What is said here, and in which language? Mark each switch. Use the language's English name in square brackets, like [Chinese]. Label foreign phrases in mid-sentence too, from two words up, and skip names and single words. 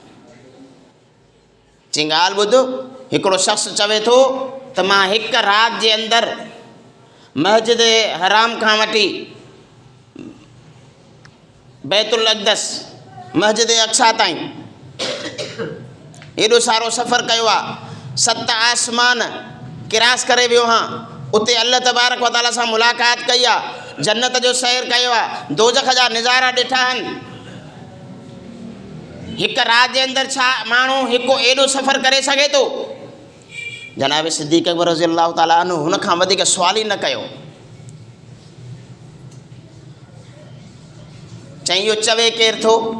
[Sindhi] चई ॻाल्हि ॿुध, हिकिड़ो शख़्स चवे थो त मां हिकु राति जे अंदरि मस्जिद हराम खां वठी बैतुल अक़दस मस्जिद अक़सा ताईं एॾो सारो सफ़र कयो आहे, 7 आसमान किरास करे वियो हां, उते [Arabic] الله تبارك وتعالى [Sindhi] सां मुलाक़ात कई आहे, जन्नत जो सैर कयो आहे, दोज़ख जा नज़ारा ॾिठा आहिनि। हिकु राति जे अंदरि छा माण्हू हिकु एॾो सफ़र करे सघे थो? जनाब सिद्दीक़ अकबर [Arabic] رضي الله تعالى عنه [Sindhi] हुन खां वधीक सुवाल ई न कयो। चई इहो चवे केरु थो?